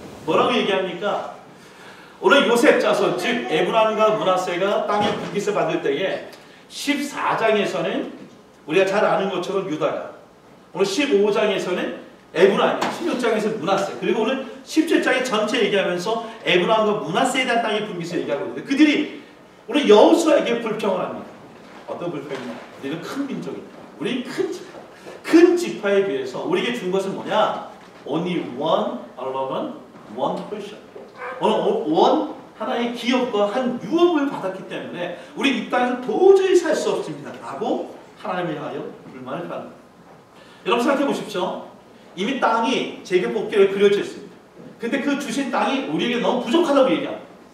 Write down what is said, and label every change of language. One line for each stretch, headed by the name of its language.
Korean: 뭐라고 얘기합니까? 오늘 요셉 자손 즉 에브라임과 므낫세가 땅의 분깃을 받을 때에 14장에서는 우리가 잘 아는 것처럼 유다가, 오늘 15장에서는 에브라임, 16장에서는 므낫세, 그리고 오늘 17장의 전체 얘기하면서 에브라임과 므낫세에 대한 땅의 분깃을 얘기하고 있는데 그들이 오늘 여호수아에게 불평을 합니다. 어떤 불평이냐? 우리는 큰 민족이다. 우리는 큰 지파. 큰 지파에 비해서 우리에게 준 것은 뭐냐?
English: Only one allotment, one portion.
Korean: 오늘 하나의 기업과 한 유업을 받았기 때문에 우리 이 땅에서 도저히 살 수 없습니다. 라고 하나님을 향하여 불만을 표합니다. 여러분 생각해 보십시오. 이미 땅이 제게 복귀를 그려져 있습니다. 근데 그 주신 땅이 우리에게 너무 부족하다고 얘기합니다.